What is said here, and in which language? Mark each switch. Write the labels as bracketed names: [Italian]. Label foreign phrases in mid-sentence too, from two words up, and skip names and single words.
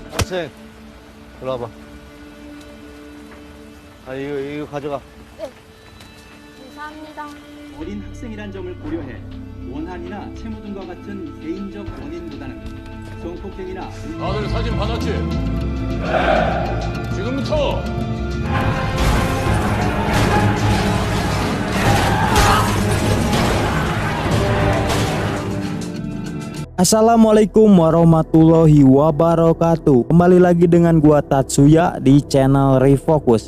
[Korean] 학생, 일로 와봐. 이거 가져가. 네, 감사합니다. 어린 학생이란 점을 고려해 원한이나 채무 등과 같은 개인적 원인보다는 성폭행이나 다들 사진 받았지? 네. 지금부터 [Arabic] السلام عليكم ورحمة الله وبركاته. [Indonesian] Kembali lagi dengan gua Tatsuya di channel Refocus.